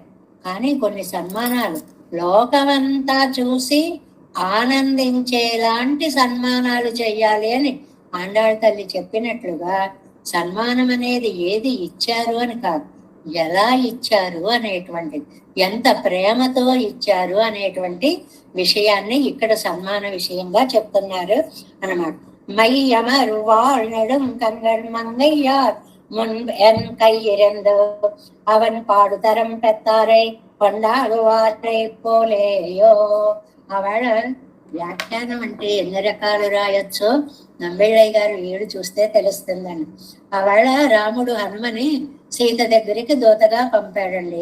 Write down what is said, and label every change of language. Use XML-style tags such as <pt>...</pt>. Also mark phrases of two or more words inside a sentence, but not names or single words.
<te>కానీ కొన్ని సన్మానాలు లోకమంతా చూసి ఆనందించేలాంటి సన్మానాలు చెయ్యాలి అని ఆండాళ్ళ తల్లి చెప్పినట్లుగా, సన్మానం అనేది ఏది ఇచ్చారు అని కాదు, ఎలా ఇచ్చారు అనేటువంటిది, ఎంత ప్రేమతో ఇచ్చారు అనేటువంటి విషయాన్ని ఇక్కడ సన్మాన విషయంగా చెప్తున్నారు అన్నమాట.</te> <ta>மையமர் வாழ்நெடும் கங்கள் மங்கையார் முன் என் கையிறந்து அவன் பாடுதரம் பெத்தாரை கொண்டாடுவாரை போலேயோ.</ta> <te>ఆవిడ వ్యాఖ్యానం అంటే ఎన్ని రకాలు రాయొచ్చో నంబిళ్ళయ్య గారు 7 చూస్తే తెలుస్తుందండి. ఆవిడ రాముడు హనుమని సీత దగ్గరికి దూతగా పంపాడండి.</te>